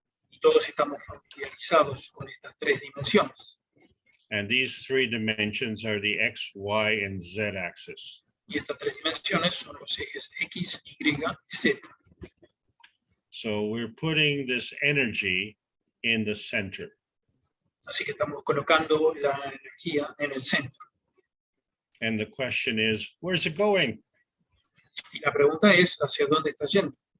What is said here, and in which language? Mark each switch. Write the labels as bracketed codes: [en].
[es] Y todos estamos familiarizados con estas 3 dimensiones. [en] And these 3 dimensions are the X, Y, and Z axis. [es] Y estas 3 dimensiones son los ejes X, Y y Z. [en] So we're putting this energy in the center. [es] Así que estamos colocando la energía en el centro. [en] And the question is, where's it going? [es] Y la pregunta es, ¿hacia dónde está yendo?